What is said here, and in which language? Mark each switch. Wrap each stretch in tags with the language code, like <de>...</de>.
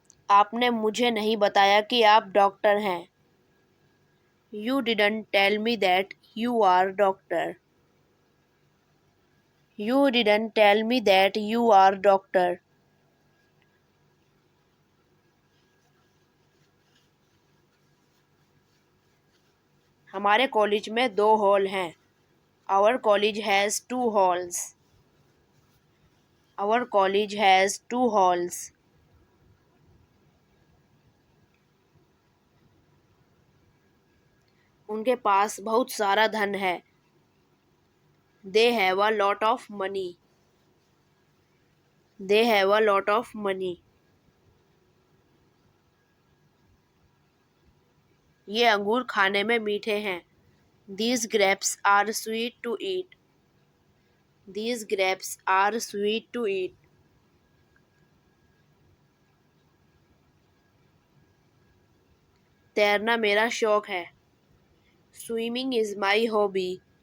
<hi>आपने मुझे नहीं बताया कि आप डॉक्टर हैं.</hi> <en>You didn't tell me that you are doctor. You didn't tell me that you are doctor.</en> <hi>हमारे कॉलेज में 2 हॉल हैं.</hi> <en>Our college has 2 halls. Our college has 2 halls.</en> <hi>उनके पास बहुत सारा धन है.</hi> <en>They have a lot of money. They have a lot of money.</en> <hi>ये अंगूर खाने में मीठे हैं.</hi> <en>These grapes are sweet to eat. These grapes are sweet to eat.</en> <hi>तैरना मेरा शौक है.</hi> <en>Swimming is my hobby.</en>